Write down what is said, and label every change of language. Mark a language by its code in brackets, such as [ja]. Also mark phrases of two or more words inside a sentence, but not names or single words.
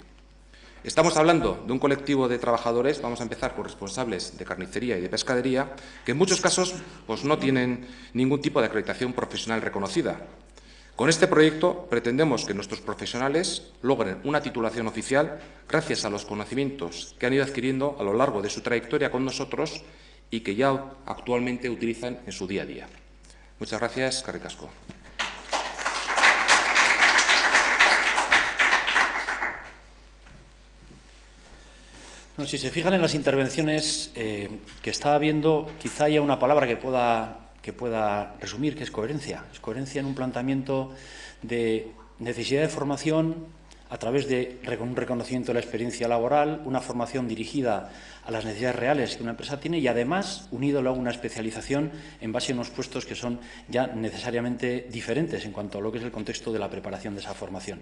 [es] Estamos hablando de un colectivo de trabajadores, vamos a empezar con responsables de carnicería y de pescadería, que en muchos casos pues, no tienen ningún tipo de acreditación profesional reconocida. Con este proyecto pretendemos que nuestros profesionales logren una titulación oficial gracias a los conocimientos que han ido adquiriendo a lo largo de su trayectoria con nosotros y que ya actualmente utilizan en su día a día. Muchas gracias. [eu] Eskerrik asko. [es] Bueno, si se fijan en las intervenciones que estaba viendo, quizá haya una palabra que pueda resumir, que es coherencia. Es coherencia en un planteamiento de necesidad de formación a través de un reconocimiento de la experiencia laboral, una formación dirigida a las necesidades reales que una empresa tiene y, además, unido luego una especialización en base a unos puestos que son ya necesariamente diferentes en cuanto a lo que es el contexto de la preparación de esa formación.